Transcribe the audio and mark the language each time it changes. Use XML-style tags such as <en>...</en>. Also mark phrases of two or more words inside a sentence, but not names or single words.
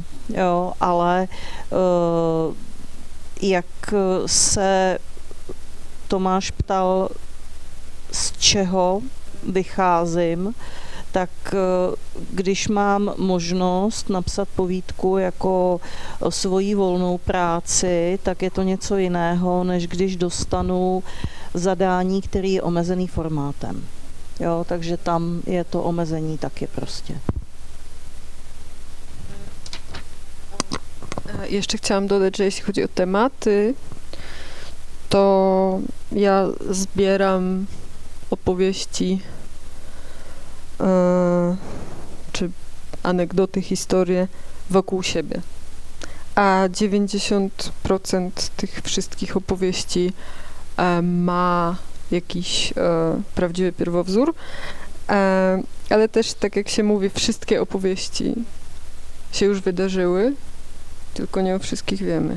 <cs>Jo, ale jak se Tomáš ptal, z čeho vycházím, tak když mám možnost napsat povídku jako svoji volnou práci, tak je to něco jiného, než když dostanu zadání, který je omezený formátem. Jo, takže tam je to omezení taky prostě.</cs> <pl>Ještě chciałam dodać, że jeśli chodzi o tematy, to ja zbieram opowieści czy anegdoty, historie wokół siebie. A 90% tych wszystkich opowieści ma jakiś prawdziwy pierwowzór, ale też, tak jak się mówi, wszystkie opowieści się już wydarzyły, tylko nie o wszystkich wiemy.</pl>